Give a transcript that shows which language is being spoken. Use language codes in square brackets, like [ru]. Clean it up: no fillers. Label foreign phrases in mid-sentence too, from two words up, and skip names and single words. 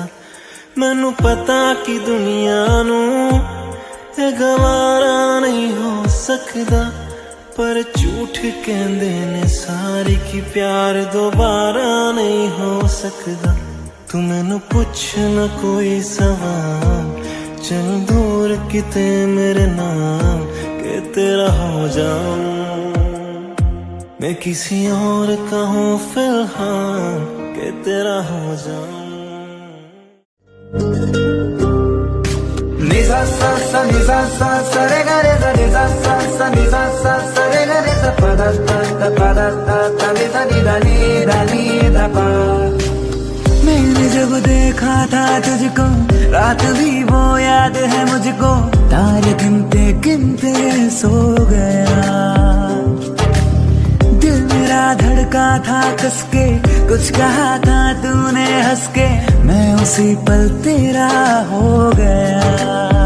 [pa] ਮੈਨੂੰ ਪਤਾ ਕਿ ਦੁਨੀਆ ਨੂੰ ਇਹ ਗਵਾਰਾ ਨਹੀਂ ਹੋ ਸਕਦਾ, ਪਰ ਝੂਠ ਕਹਿੰਦੇ ਨੇ ਸਾਰੇ ਕਿ ਪਿਆਰ ਦੁਬਾਰਾ ਨਹੀਂ ਹੋ ਸਕਦਾ। ਤੂ ਮੈਨੂੰ ਪੁੱਛ ਨ ਕੋਈ ਸਵਾਲ, ਚੱਲ ਦੂਰ ਕਿਤੇ ਮੇਰੇ ਨਾਮ ਕਿ ਤੇਰਾ ਹੋ ਜਾਊਂ। [hi] मैं किसी और का हूँ फिलहाल कि तेरा हो जाऊं। निजा सा सा निजा सा सा रे गा रे सा निजा सा सा निजा सा सा रे गा रे सा पा दा ता निजा नी दा नी दा पा। मैंने जब देखा था तुझको रात भी वो याद है मुझको, तारे गिनते गिनते सो गया। दिल मेरा धड़का था कसके, कुछ कहा था तूने हंस के, मैं उसी पल तेरा हो गया।